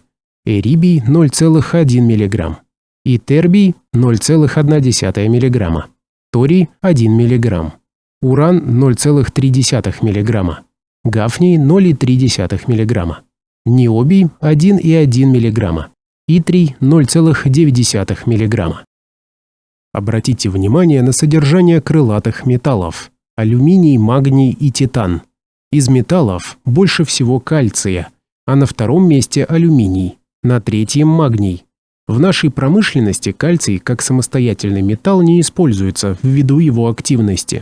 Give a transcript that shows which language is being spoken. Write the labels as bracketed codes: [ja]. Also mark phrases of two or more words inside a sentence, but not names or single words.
[ru] Эрибий – 0,1 мг. И тербий – 0,1 мг. Торий – 1 мг. Уран – 0,3 мг. Гафний – 0,3 мг. Ниобий – 1,1 мг. Итрий – 0,9 мг. Обратите внимание на содержание крылатых металлов – алюминий, магний и титан. Из металлов больше всего кальция, а на втором месте алюминий. На третьем – магний. В нашей промышленности кальций как самостоятельный металл не используется ввиду его активности.